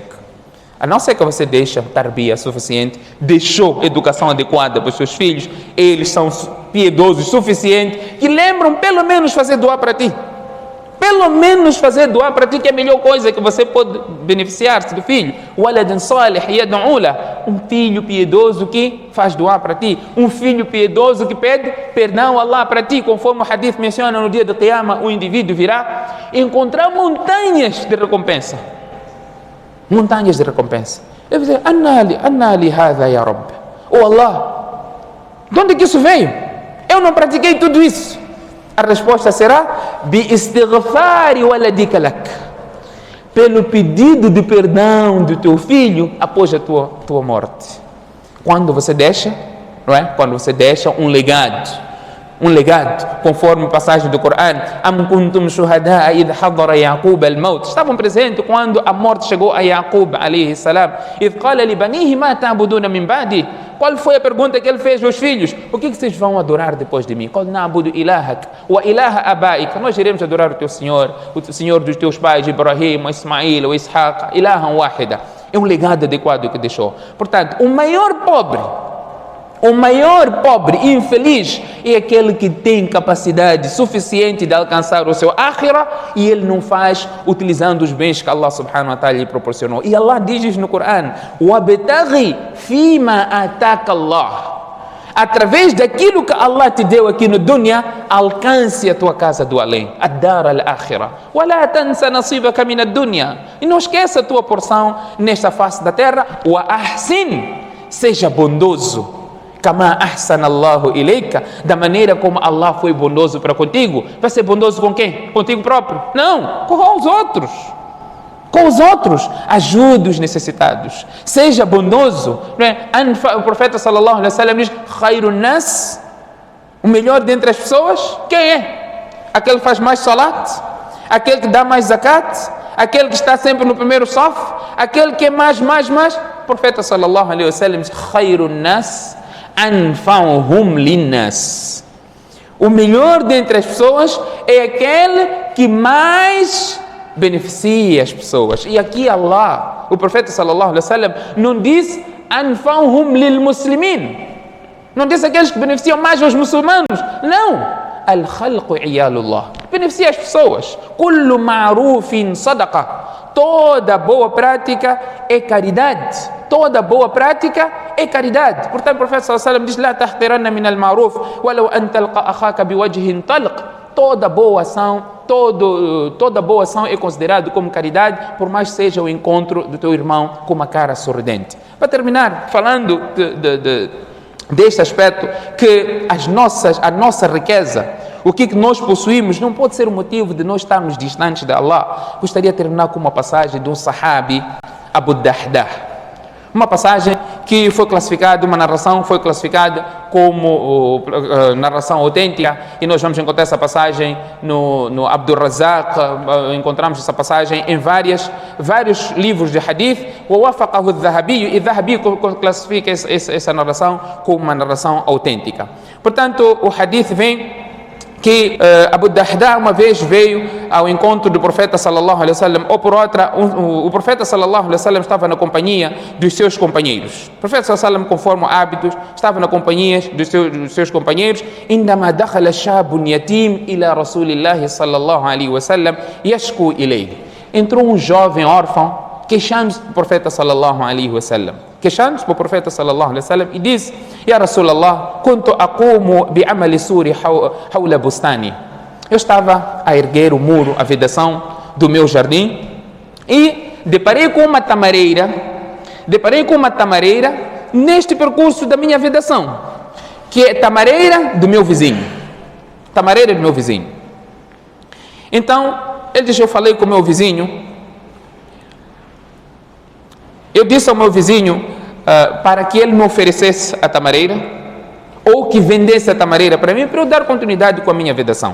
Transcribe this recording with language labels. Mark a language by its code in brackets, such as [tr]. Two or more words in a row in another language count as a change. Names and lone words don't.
[pt] A não ser que você deixe tarbia suficiente, deixou educação adequada para os seus filhos, eles são piedosos o suficiente, que lembram pelo menos fazer doar para ti. Pelo menos fazer doar para ti, que é a melhor coisa que você pode beneficiar-se do filho. [ar] ولد صالح يدعو له. [pt] Um filho piedoso que faz doar para ti. Um filho piedoso que pede perdão a Allah para ti. Conforme o hadith menciona, no dia do Qiyamah, o indivíduo virá encontrar montanhas de recompensa. Montanhas de recompensa. Ele vai dizer: [ar] أنى لي هذا يا رب. Oh Allah, [pt] de onde que isso veio? Eu não pratiquei tudo isso. A resposta será: [ar] باستغفار ولدك لك. [pt] Pelo pedido de perdão do teu filho após a tua morte. Quando você deixa, não é? Quando você deixa um legado, conforme a passagem do Corão: [ar] أم كنتم شهداء إذ حضر يعقوب الموت. [pt] Estavam presentes quando a morte chegou a Yaqub [ar] عليه السلام. إذ قال لبنيه ما تعبدون من بعدي. [pt] Qual foi a pergunta que ele fez aos filhos? O que vocês vão adorar depois de mim? [ar] قال نعبد إلهك وإله آبائك. [pt] Nós iremos adorar o teu Senhor, o Senhor dos teus pais, [ar] إبراهيم، إسماعيل، إسحاق، إلهاً واحداً. [pt] É um legado adequado que deixou. Portanto, o maior pobre infeliz é aquele que tem capacidade suficiente de alcançar o seu Akhirah e ele não faz utilizando os bens que [ar] الله سبحانه وتعالى [pt] lhe proporcionou. E Allah diz no Corão: [ar] وَابْتَغِ فِيمَا آتَاكَ اللَّهُ. [pt] através daquilo que Allah te deu aqui no dunya, alcance a tua casa do além, [ar] الدار الآخرة. ولا تنس نصيبك من الدنيا. [pt] E não esqueça a tua porção nesta face da terra. [ar] وأحسن, [pt] seja bondoso. [ar] كما أحسن الله إليك, [pt] da maneira como Allah foi bondoso para contigo. Vai ser bondoso com quem? Contigo próprio? Não, com os outros. Com os outros, ajude os necessitados, seja bondoso, não é? O profeta [ar] صلى الله عليه وسلم [pt] diz: [ar] خير الناس, [pt] o melhor dentre as pessoas, quem é? Aquele que faz mais salat, aquele que dá mais zakat, aquele que está sempre no primeiro saf, aquele que é mais. O profeta [ar] صلى الله عليه وسلم [pt] diz: [ar] خير الناس أنفعهم للناس. [pt] O melhor dentre as pessoas é aquele que mais beneficia as pessoas. E aqui Allah, o profeta [ar] صلى الله عليه وسلم, [pt] não diz [ar] أنفعهم للمسلمين, [pt] não diz aqueles que beneficiam mais aos muçulmanos, não. [ar] الخلق عيال الله, [pt] beneficia as pessoas. [ar] كل معروف صدقة, [pt] toda boa prática é caridade. Toda boa prática é caridade. Portanto, o profeta [ar] صلى الله عليه وسلم [pt] diz: [ar] لا تحقرن من المعروف ولو أن تلقى أخاك بوجه طلق. [pt] Toda boa ação é considerada como caridade, por mais seja o encontro do teu irmão com uma cara sorridente. Para terminar, falando deste aspecto, que a nossa riqueza, o que nós possuímos, não pode ser o motivo de nós estarmos distantes de Allah. Gostaria de terminar com uma passagem de um sahabi, Abu Dahdah. Uma passagem que foi classificada, uma narração foi classificada como narração autêntica, e nós vamos encontrar essa passagem no Abdul Razak, encontramos essa passagem em vários livros de hadith. [ar] ووافقه الذهبي, [pt] e Dhahabi classifica essa narração como uma narração autêntica. Portanto, o hadith vem que Abu Dahdah uma vez veio ao encontro do profeta [ar] صلى الله عليه وسلم, [pt] ou por outra, o profeta [ar] صلى الله عليه وسلم [pt] estava na companhia dos seus companheiros. O profeta [ar] صلى الله عليه وسلم, [pt] conforme hábitos, estava na companhia dos seus companheiros. [ar] عندما دخل شاب يتيم إلى رسول الله صلى الله عليه وسلم يشكو إليه. [pt] Entrou um jovem órfão queixando-se do profeta [ar] صلى الله عليه وسلم, [pt] e disse: [ar] يا رسول الله، كنت أقوم بعمل سور حول بستاني. [pt] Eu estava a erguer o muro, a vedação do meu jardim, e deparei com uma tamareira neste percurso da minha vedação, que é tamareira do meu vizinho. Então, ele disse: eu falei com o meu vizinho, eu disse ao meu vizinho para que ele me oferecesse a tamareira, ou que vendesse a tamareira para mim, para eu dar continuidade com a minha vedação.